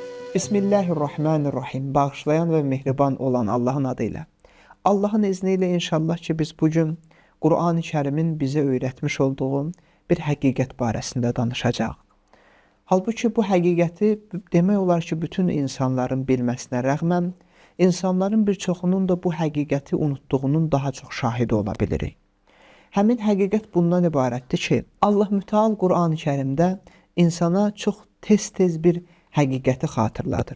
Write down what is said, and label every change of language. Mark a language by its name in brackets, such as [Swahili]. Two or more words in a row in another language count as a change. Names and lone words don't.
[Arabic] بسم الله الرحمن الرحيم. [Azerbaijani] Bağışlayan ve mehriban olan Allah'ın adıyla. Allah'ın izniyle inşallah ki biz bugün Kur'an-ı Kerim'in bize öğretmiş olduğu bir həqiqət barəsində danışacağıq. Halbuki bu həqiqəti demək olar ki, bütün insanların bilməsinə rəğmən, insanların bir çoxunun da bu həqiqəti unutduğunun daha çox şahidi ola bilirik. Həmin həqiqət bundan ibarətdir ki, Allah Müteal Kur'an-ı Kerimdə insana çox tez-tez bir həqiqəti xatırladır.